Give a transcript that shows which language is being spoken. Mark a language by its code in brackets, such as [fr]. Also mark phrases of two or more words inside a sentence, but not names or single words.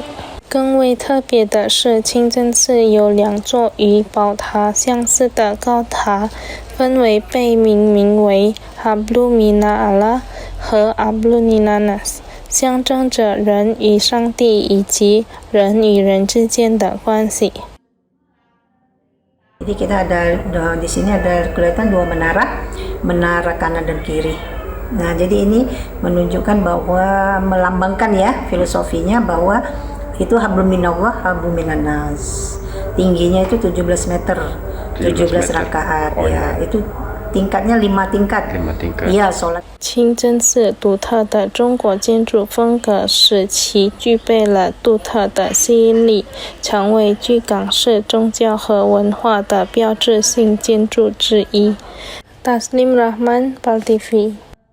[zh] 更为特别的是，清真寺有两座与宝塔相似的高塔，分为被命名为 Hablu Mina Allah 和 Hablu Minanas， 象征着人与上帝以及人与人之间的关系。 [id] Jadi kita ada di sini ada kelihatan dua menara kanan dan kiri. Nah, jadi ini menunjukkan bahwa melambangkan ya filosofinya bahwa itu [ar] حبل من الله، حبل من الناس. [id] Tingginya itu 17 meter, 17 rakaat ya. Itu tingkatnya 5 tingkat. 5 tingkat. Iya, sholat. [zh] 清真寺独特的中国建筑风格使其具备了独特的吸引力，成为居港市宗教和文化的标志性建筑之一。Taslim Rahman, PAL TV